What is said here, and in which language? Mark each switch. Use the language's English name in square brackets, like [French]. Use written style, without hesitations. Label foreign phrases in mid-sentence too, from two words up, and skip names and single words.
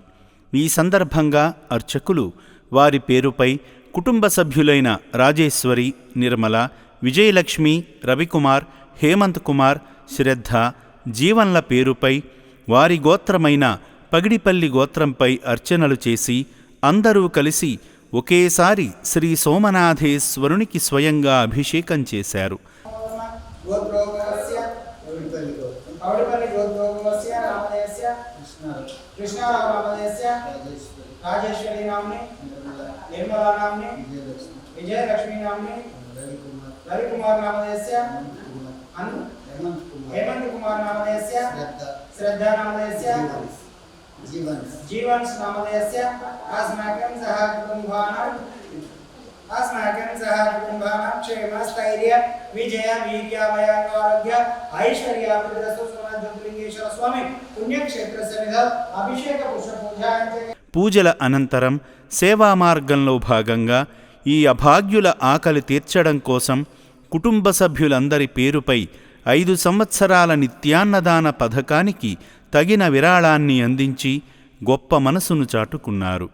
[Telugu] ఈ సందర్భంగా అర్చకులు వారి పేరుపై కుటుంబ సభ్యులైన రాజేశ్వరి, నిర్మల, విజయలక్ష్మి, రవికుమార్, హేమంత్ కుమార్, శ్రద్ధ, జీవన్ల పేరుపై వారి గోత్రమైన పగిడిపల్లి గోత్రంపై అర్చనలు చేసి అందరూ కలిసి ఒకేసారి శ్రీ సోమనాథేశ్వరునికి స్వయంగా అభిషేకం చేశారు. [Sanskrit] कृष्णाराव नामधेयस्य राजेश्वरी नाम्नि निर्मला नाम्नि विजयलक्ष्मी नाम्नि रविकुमार नामधेयस्य हेमंत कुमार नामधेयस्य श्रद्धा नामधेयस्य जीवन्स नामधेयस्य अस्माकं सह कुटुम्बानां क्षेम स्थैर्य विजय वीर्याभय आरोग्य ऐश्वर्याभिवृद्धि జ్యోతిలింగేశ్వర స్వామి పుణ్యక్షేత్ర సన్నిధ అభిషేక పుష్ప పూజ. [Telugu] పూజల అనంతరం సేవా మార్గంలో భాగంగా ఈ అభాగ్యుల ఆకలి తీర్చడం కోసం కుటుంబ సభ్యులందరి పేరుపై 5 సంవత్సరాల నిత్యాన్నదాన పథకానికి తగిన విరాళాన్ని అందించి గొప్ప మనసును చాటుకున్నారు.